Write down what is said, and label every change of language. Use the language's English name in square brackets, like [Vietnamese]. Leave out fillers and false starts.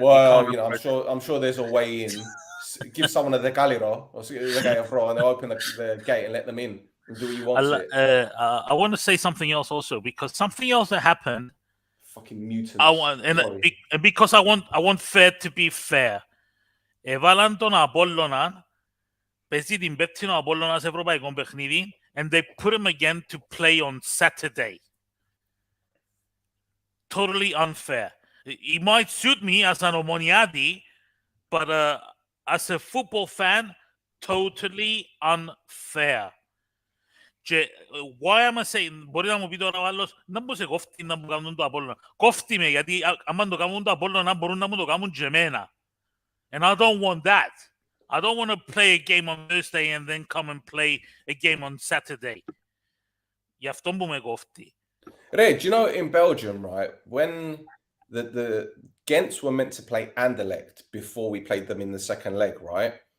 [English] Well, you know, I'm sure there's a way in. Give someone a decaliro or the gate and they'll open the gate and let them in and do what you want. I want to say something else also because something else that happened. Fucking mutants. Because I want fair to be fair. [Greek] Έβαλαν τον Απόλλωνα, παίζει την πέπτην ο Απόλλωνας σε ευρωπαϊκό παιχνίδι, [English] and they put him again to play on Saturday. Totally unfair. It might suit me as an Omoniadi, but as a football fan, totally unfair. Why am I saying, [Greek] μπορεί να μου πει τώρα ο άλλος, να μου σε κόφτει να μου κάνουν το Απόλλωνα. Κόφτει με, γιατί άμα το κάνουν το Απόλλωνα, μπορούν να μου το κάνουν και εμένα. [English] And I don't want that. I don't want to play a game on Thursday and then come and play a game on Saturday. [Greek] Γι' αυτό που με κόφτει. [English] Ray, do you know in Belgium, right, when the Ghents were meant to play Anderlecht before we played them in the second leg, right?